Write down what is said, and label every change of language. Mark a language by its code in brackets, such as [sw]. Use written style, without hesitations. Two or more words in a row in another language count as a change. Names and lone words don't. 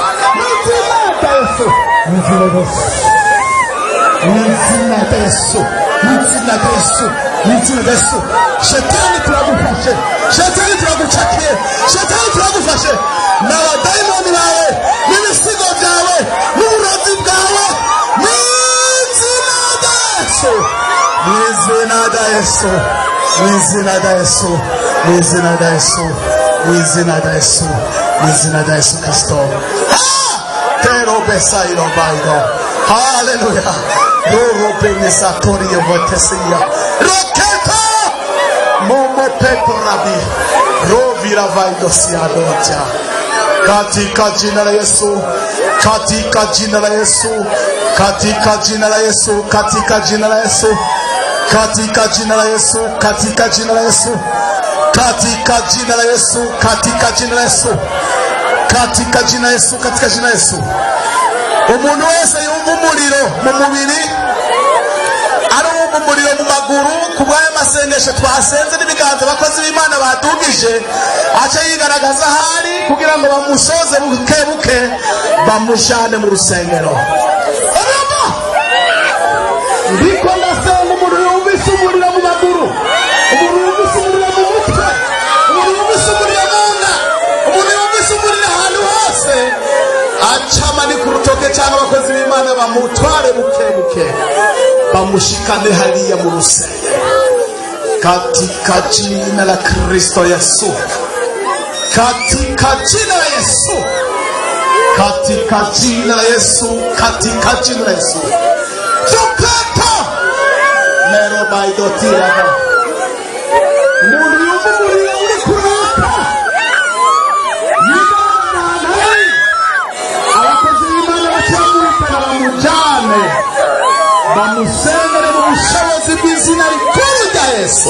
[rn] Shetani turagufashe, Shetani turagucakiye, Shetani turagufashe n'abadayimoni bawe n'ibisigo byawe n'uburozi bwawe n'izina rya Yesu, n'izina rya Yesu, n'izina rya Yesu, n'izina rya Yesu, n'izina rya Yesu, n'izina rya Yesu Kristo. Pero besairo bairo. Hallelujah. Roro benesatori evotesia. Roketa. Momo peto rabi. Rovira vaido siadoja. [sw] Katika jina la Yesu. Katika jina la Yesu. Katika jina la Yesu. Katika jina la Yesu. Katika jina la Yesu. Katika jina la Yesu. Katika jina la Yesu. Katika jina la Yesu. Katika jina Yesu, katika jina Yesu. [rn] Umuntu wese yumva umuriro mu mubiri ari umuriro mu maguru kubw'aya masengesho twasenze n'ibiganza abakozi b'Imana badugije aca yigaragaza ahari kugira ngo bamusoze buke buke bamushane mu rusengero. Ndiko ndasenga umuntu yumvise umuriro mu maguru, umuntu yumvise umuriro mu mutwe, umuntu yumvise umuriro mu nda, umuntu yumvise umuriro ahantu hose acama ni ku rutoke cyangwa abakozi b'Imana bamutware buke buke bamushikane hariya mu rusengero [sw] katika jina la Kristo Yesu, katika jina la Yesu, katika jina la Yesu, katika jina la Yesu. Tukata nero baidotira [rn] muri umuriro uri kuraka yibana abakozi b'Imana bacamurikana bamujane bamusengere mu bushobozi bw'izina rikuru rya Yesu.